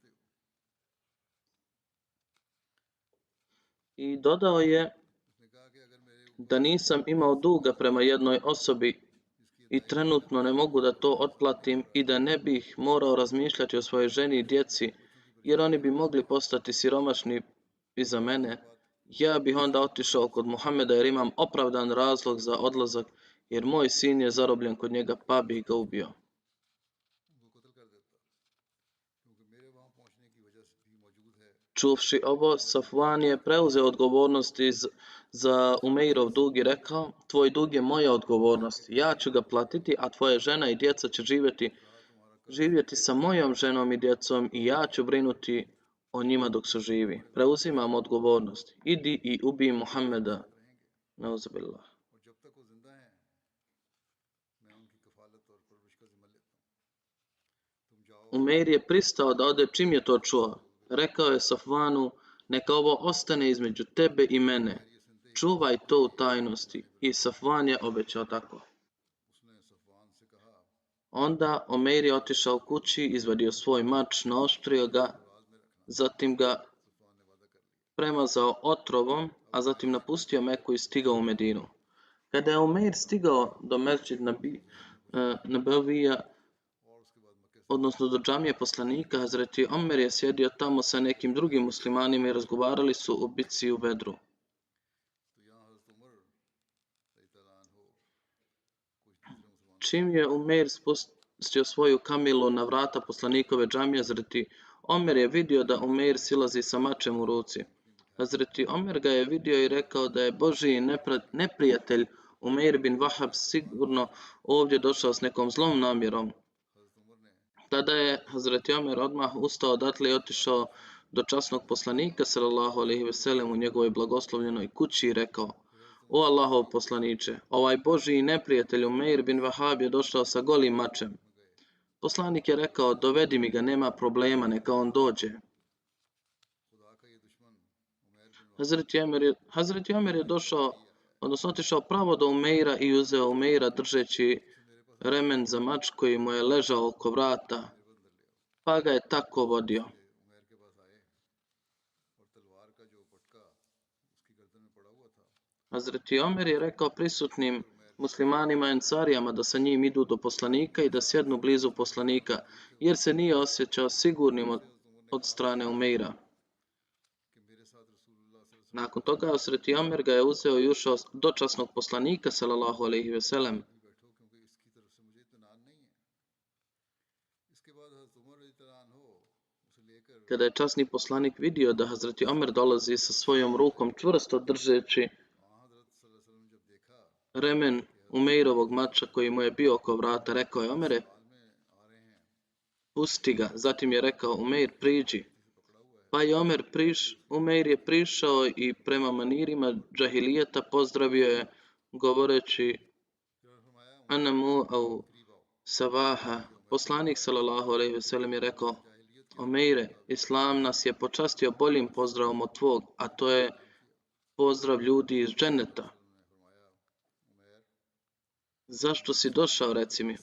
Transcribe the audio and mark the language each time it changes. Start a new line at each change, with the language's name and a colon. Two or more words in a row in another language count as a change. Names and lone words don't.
Bosnian: I dodao je da nisam imao duga prema jednoj osobi i trenutno ne mogu da to otplatim i da ne bih morao razmišljati o svojoj ženi i djeci, jer oni bi mogli postati siromašni iza mene. Ja bih onda otišao kod Muhameda jer imam opravdan razlog za odlazak jer moj sin je zarobljen kod njega, pa bih ga ubio.
Urdu: ان کو قتل کر دیتا، کیونکہ میرے وہاں پہنچنے کی وجہ سے بھی موجود ہے.
Bosnian: Čuvši ovo, Safvan je preuzeo odgovornost za Umeirov dug i rekao, tvoj dug je moja odgovornost, ja ću ga platiti, a tvoja žena i djeca će živjeti sa mojom ženom i djecom i ja ću brinuti o njima dok su živi. Preuzimam odgovornost. Idi i ubij Muhammeda. Nauzubillah.
Urdu: اور جب تک وہ زندہ ہیں میں ان کی کفالت اور پرورش کا ذمہ لیتا ہوں. تم جاؤ
Bosnian: Umeir je pristao da ode čim je to čuo. Rekao je Safvanu, neka ovo ostane između tebe i mene. Čuvaj to u tajnosti. I Safvan je obećao tako.
Urdu: اس نے صفوان سے کہا,
Bosnian: Onda Umeir je otišao kući, izvadio svoj mač, naoštrio ga, zatim ga premazao otrovom, a zatim napustio Meku i stigao u Medinu. Kada je Umeir stigao do Mesdžid Nabavija, odnosno do džamije poslanika, Hazreti Omer je sjedio tamo sa nekim drugim muslimanima i razgovarali su o bitci u Bedru.
Urdu: تو یہاں حضرت عمر
Arabic: رضی اللہ عنہ
Urdu: کچھ دوسرے مسلمانوں
Bosnian: Čim je Umeir spustio svoju kamilu na vrata poslanikove džamije, Hazreti Omer je vidio da Umeir silazi sa mačem u ruci. Hazreti Omer ga je vidio i rekao da je Božji neprijatelj Umeir bin Wahab sigurno ovdje došao s nekom zlom namjerom.
Urdu: حضرت عمر نے
Bosnian: Tada je Hazreti Omer odmah ustao odatle i otišao do časnog poslanika
Arabic: صلى الله عليه وسلم
Bosnian: u njegovoj blagoslovljenoj kući i rekao: O Allahov poslaniče, ovaj Božji neprijatelj Umeir bin Wahab je došao sa golim mačem. Poslanik je rekao: Dovedi mi ga, nema problema, neka on dođe.
Urdu: خدا کا یہ دشمن عمر بن
Bosnian: Hazreti Omer je došao, odnosno otišao pravo do Umeira i uzeo Umeira držeći remen za mač koji mu je ležao oko vrata, pa ga je tako vodio.
Urdu: عمر کے پاس آئے اور تلوار کا جو پٹکا اس کی گردن میں پڑا ہوا تھا
Bosnian: Hazreti Omer je rekao prisutnim muslimanima i ensarijama da sa njim idu do poslanika i da sjednu blizu poslanika, jer se nije osjećao sigurnim od strane Umeira.
Urdu: کہ میرے ساتھ
Arabic: رسول اللہ صلی اللہ علیہ
Bosnian: Nakon toga Hazreti Omer ga je uzeo i ušao do časnog poslanika
Arabic: صلى الله عليه وسلم.
Urdu: وسلم بیٹھو کیونکہ اس کی طرف سے مجھے اطمینان نہیں ہے۔ اس کے بعد حضرت عمر
Arabic: رضی اللہ عنہ
Urdu: اسے لے کر
Bosnian: Kada je časni poslanik vidio da Hazreti Omer dolazi sa svojom rukom čvrsto držeći
Urdu: وہاں حضرت
Arabic: صلی اللہ علیہ وسلم
Urdu: جب دیکھا
Bosnian: remen Umeirovog mača koji mu je bio oko vrata, rekao je: Omere,
Urdu: حال میں آ رہے ہیں
Bosnian: pusti ga. Zatim je rekao: Umeir, priđi. Pa je Umeir je prišao i prema manirima džahilijeta pozdravio je govoreći
Urdu: پھر فرمایا
Arabic: أنعموا صباحا.
Bosnian: Poslanik
Arabic: صلى الله عليه وسلم
Bosnian: je rekao: Umeire, Islam nas je počastio boljim pozdravom od tvog, a to je pozdrav ljudi iz dženeta. Zašto si došao, reci mi?